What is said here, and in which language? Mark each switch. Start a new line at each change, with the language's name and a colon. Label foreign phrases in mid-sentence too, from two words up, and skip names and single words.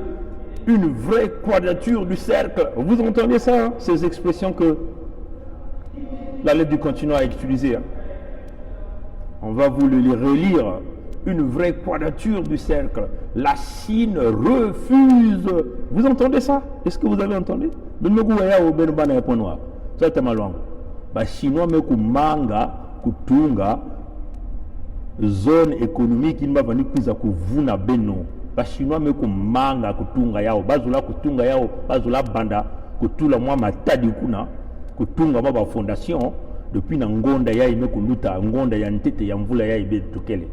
French: Une vraie quadrature du cercle. Vous entendez ça, hein, ces expressions que la lettre du continent a utilisées, hein. On va vous les relire une vraie quadrature du cercle. La Chine refuse. Vous entendez ça? Est-ce que vous avez entendu? Ça c'est malwang.
Kituba (Democratic Republic of Congo): Ba Chinois me kumanga kutunga
French: zone économique
Kituba (Democratic Republic of Congo): in bavani kuza kuvuna beno. Ba Chinois me kumanga kutunga yao, bazula kutunga yao, bazula banda kutula mwa matadi kuna kutunga baba fondation depuis na ngonda ya ime kuluta ngonda ya ntete ya mvula ya ibe tukele.